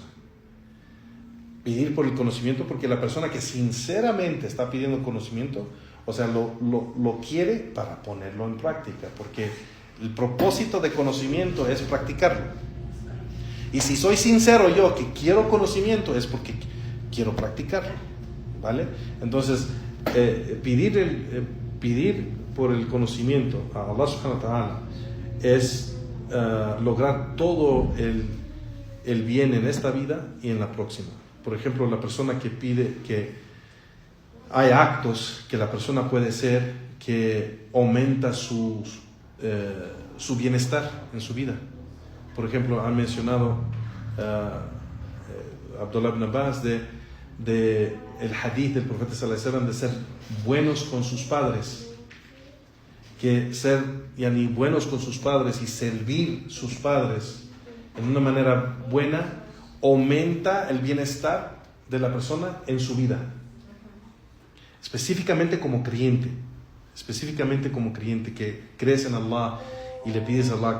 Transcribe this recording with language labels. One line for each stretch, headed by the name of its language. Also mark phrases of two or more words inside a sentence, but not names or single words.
Spanish: Pedir por el conocimiento, porque la persona que sinceramente está pidiendo conocimiento, o sea, lo quiere para ponerlo en práctica, porque el propósito de conocimiento es practicarlo. Y si soy sincero yo que quiero conocimiento, es porque quiero practicarlo, ¿vale? Entonces, pedir por el conocimiento a
Arabic: الله سبحانه وتعالى
Spanish: es lograr todo el bien en esta vida y en la próxima. Por ejemplo, la persona que pide que hay actos que la persona puede hacer que aumenta su bienestar en su vida. Por ejemplo, han mencionado Abdullah ibn Abbas de el hadith del profeta
Arabic: صلى الله عليه وسلم
Spanish: de ser buenos con sus padres, que ser buenos con sus padres y servir sus padres en una manera buena aumenta el bienestar de la persona en su vida, específicamente como creyente que crees en Allah y le pides a Allah.